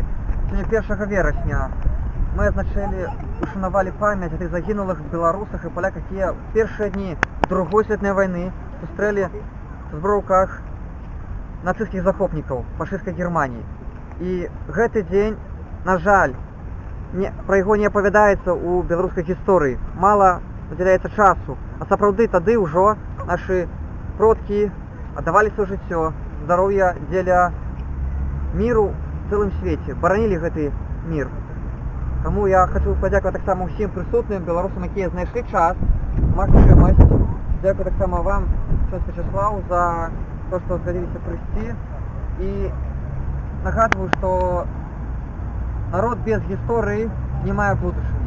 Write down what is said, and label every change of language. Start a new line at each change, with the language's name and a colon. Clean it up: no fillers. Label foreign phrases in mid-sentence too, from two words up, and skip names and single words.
Ukrainian: Сьогодні 1 вересня ми відзначили, ушанували пам'ять о тих загинулих білорусах і поляках, які в перші дні Другої світової війни зустріли в збройках нацистських захопників фашистської Германії. І цей день, на жаль, про його не оповідається у білоруській історії. Мало виділяється часу. А справді тоді вже наші продки віддавали своє життя,
Russian: здоровья для миру в целом свете, боронили этот мир.
Ukrainian: Тому я хочу подякувати так само всім присутнім білорусам, які знайшли час, максимальність. Дякую так само вам, Чонську Вячеславу, за те, що згодилися прийти. І нагадую, що народ без історії не має будущего.